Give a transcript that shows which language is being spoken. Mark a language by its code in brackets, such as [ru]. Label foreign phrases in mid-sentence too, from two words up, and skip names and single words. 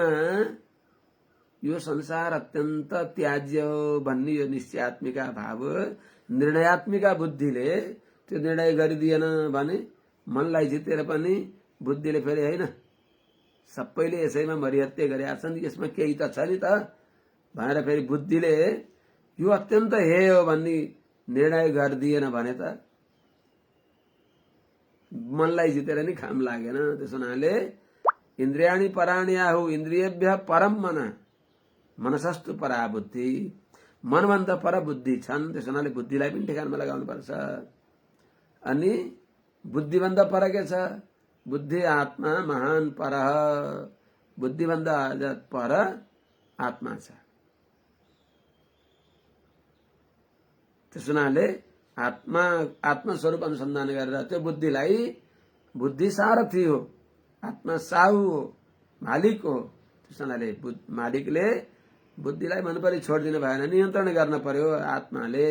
[ne] यो संसार अत्यन्त त्याज्य हो भन्ने यो निश्चयात्मिका भाव, निर्णयात्मिका बुद्धिले त्यो निर्णय गरिदिएन भने मनलाई जितेर पनि बुद्धिले फेरि होइन सबैले यसैमा मरिहत्ते गरेका छन्, यसमा केही त छ नि त भनेर फेरि बुद्धिले यो अत्यन्त हे हो भन्ने निर्णय गरिदिएन भने त मनलाई जितेर नि खाम लागेन। [sa] त्यस हुनाले इन्द्रियाणि पराणि आहु इन्द्रियभ्य परम मन मनसस्तु परा बुद्धि, [ne] मनभन्दा पर बुद्धि छन्। त्यस हुनाले बुद्धिलाई पनि ठेगानमा लगाउनु पर्छ। अनि बुद्धिभन्दा पर के छ? [sa] बुद्धि आत्मा महान पर, [ne] बुद्धिभन्दा पर आत्मा छ। त्यस हुनाले आत्मस्वरूप अनुसन्धान गरेर त्यो बुद्धिलाई, बुद्धि सारथी हो, आत्मा साहु हो, मालिक हो, त्यस हुनाले मालिकले बुद्धिलाई मनपरी छोडिदिनु भएन, नियन्त्रण गर्न पर्यो आत्माले।